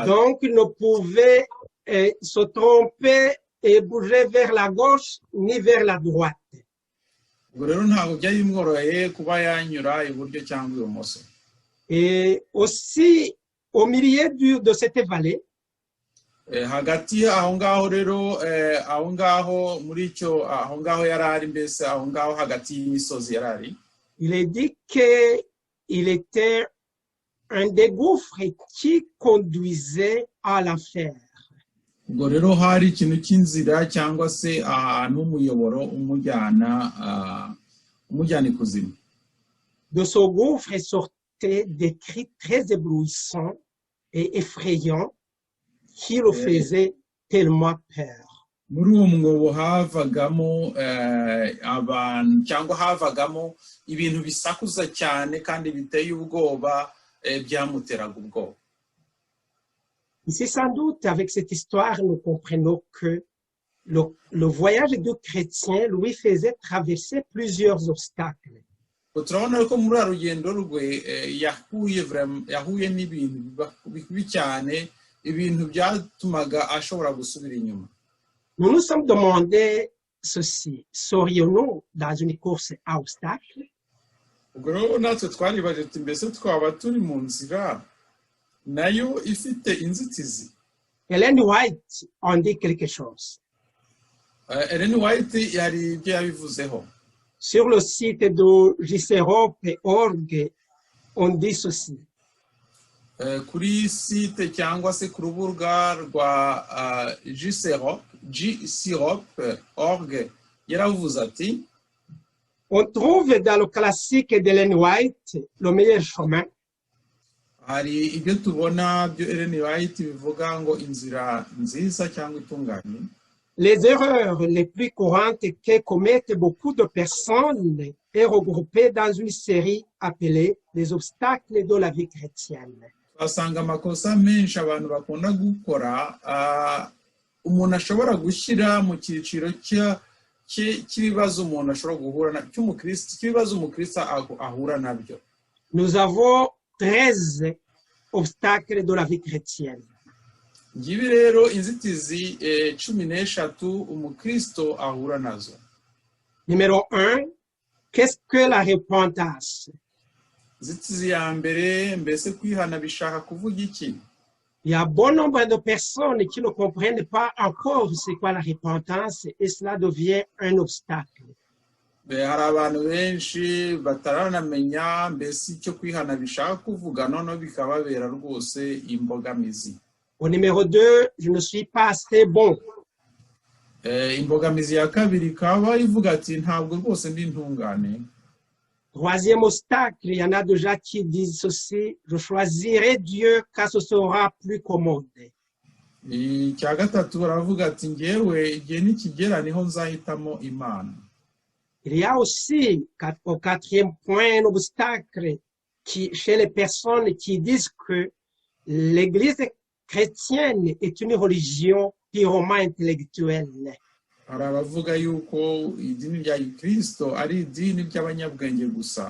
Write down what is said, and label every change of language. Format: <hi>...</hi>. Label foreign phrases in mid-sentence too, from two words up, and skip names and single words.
<fr>Donc il ne pouvait se tromper et bouger vers la gauche ni vers la droite.</fr> <rw>Ubwo rero ntabwo byari bimworoheye kuba yanyura iburyo cyangwa ibumoso.</rw> <fr>Et aussi au milieu de cette vallée,</fr> <rw>hagati aho ngaho rero aho ngaho muri icyo aho ngaho yarari, mbese aho ngaho hagati y'imisozi yarari,</rw> <fr>il est dit que il était un des gouffres qui conduisait à l'enfer.</fr> <rw>Ubwo rero hari ikintu cy'inzira cyangwa se ahantu umuyoboro umujyana ikuzimu.</rw> <fr>De ce gouffre sortaient des cris très éblouissants et effrayants qui le faisaient tellement peur.</fr> <rw>Muri uwo mwobo havagamo abantu cyangwa havagamo ibintu bisakuza cyane kandi biteye ubwoba, byamuteraga ubwoba.</rw> <fr>Ici, sans doute, avec cette histoire, nous comprenons que le voyage du chrétien lui faisait traverser plusieurs obstacles.</fr> <rw>Turabona ko muri rugendo rwe yahuye n'ibintu bibi cyane, ibintu byatumaga ashobora gusubira inyuma.</rw> <fr>Nous nous sommes demandé ceci: serions-nous dans une course à obstacles?</fr> <rw>Ubwo rero natwe twaribaje tuti mbese twaba turi mu nzira nayo ifite inzitizi.</rw> <fr>Ellen White en dit quelque chose.</fr> <rw>Ellen White yari ibyo yabivuzeho.</rw> <fr>Sur le site de jcerope.org, on dit ceci.</fr> <rw>Kuri site cyangwa se ku rubuga rwa jcerope.org yaravuze ati,</rw> <fr>on trouve dans le classique d'Ellen White le meilleur chemin.</fr> <rw>Hari ibyo tubona byo Ellen White bivuga ngo inzira nziza cyangwa itunganye.</rw> <fr>Les erreurs les plus courantes que commettent beaucoup de personnes est regroupée dans une série appelée les obstacles de la vie chrétienne.</fr> <rw>Basanga amakosa menshi abantu bakunda gukora, umuntu ashobora gushyira mu cyiciro cy'ibibazo umuntu ashobora guhura na cy'ibibazo umukristo ahura nabyo.</rw> <fr>Nous avons 13 obstacles de la vie chrétienne.</fr> <rw>Ngibi rero inzitizi 13 umukristo ahura nazo.</rw> <fr>Numéro 1, qu'est-ce que la repentance?</fr> <rw>inzitizi ya mbere mbese kwihana bishaka kuvuga iki?</rw> <fr>Il y a bon nombre de personnes qui ne comprennent pas encore c'est quoi la repentance et cela devient un obstacle.</fr> <rw>Hari abantu benshi bataranamenya mbese icyo kwihana bishaka kuvuga, noneho bikababera rwose imbogamizi.</rw> <fr>Au numéro 2, je ne suis pas assez bon.</fr> <rw>Imbogamizi ya kabiri ikaba ivuga ati ntabwo rwose ndi intungane.</rw> <fr>Troisième obstacle, il y en a déjà qui disent ceci, je choisirai Dieu car ce sera plus commode.</fr> <rw>Icya gatatu baravuga ati ngewe igihe nikigera niho nzahitamo Imana.</rw> <fr>Il y a aussi, au quatrième point, un obstacle chez les personnes qui disent que l'Église chrétienne est une religion purement intellectuelle.</fr> <rw>Hari abavuga yuko idini rya Kristo ari idini ry'abanyabwenge gusa.</rw>